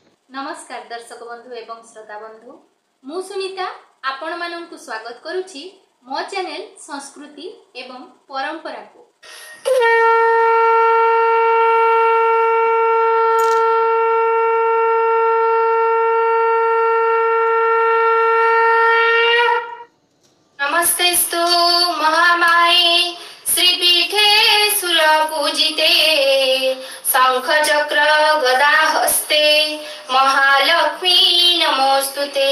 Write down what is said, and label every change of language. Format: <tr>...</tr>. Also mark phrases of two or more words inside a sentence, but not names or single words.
<or>ନମସ୍କାର ଦର୍ଶକ ବନ୍ଧୁ ଏବଂ ଶ୍ରୋତା ବନ୍ଧୁ ମୁଁ ସୁନୀତା ଆପଣ ମାନଙ୍କୁ ସ୍ୱାଗତ କରୁଛି ମୋ ଚ୍ୟାନେଲ ସଂସ୍କୃତି ଏବଂ ପରମ୍ପରା କୁ।</or> <sa>नमस्तेस्तु महामाये श्रीपीठे सुरपूजिते शंख चक्र गदा हस्ते महालक्ष्मी नमोस्तुते।</sa>